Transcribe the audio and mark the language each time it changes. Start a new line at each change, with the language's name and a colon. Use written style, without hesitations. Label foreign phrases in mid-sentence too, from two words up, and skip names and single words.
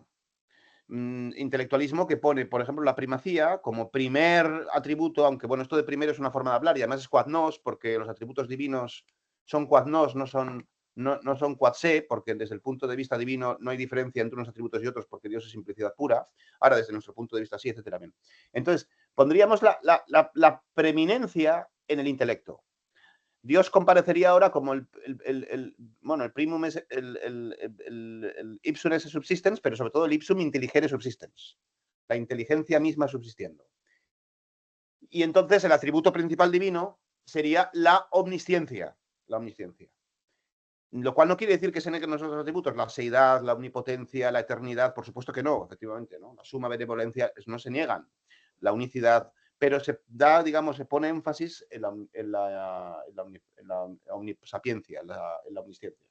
Spanish: Intelectualismo que pone, por ejemplo, la primacía como primer atributo, aunque bueno, esto de primero es una forma de hablar y además es
Latin: quad nos,
Spanish: porque los atributos divinos son
Latin: quad nos,
Spanish: no son
Latin: quad se,
Spanish: porque desde el punto de vista divino no hay diferencia entre unos atributos y otros, porque Dios es simplicidad pura. Ahora, desde nuestro punto de vista, sí, etcétera. Entonces, pondríamos la preeminencia en el intelecto. Dios comparecería ahora como el primum es el
Latin: ipsum esse subsistens,
Spanish: pero sobre todo el
Latin: ipsum intelligere subsistens,
Spanish: la inteligencia misma subsistiendo. Y entonces el atributo principal divino sería la omnisciencia. Lo cual no quiere decir que se neguen los otros atributos, la seidad, la omnipotencia, la eternidad, por supuesto que no, efectivamente, ¿no? La suma benevolencia no se niegan, la unicidad, pero se da, digamos, se pone énfasis en la omnisapiencia, en la omnisciencia.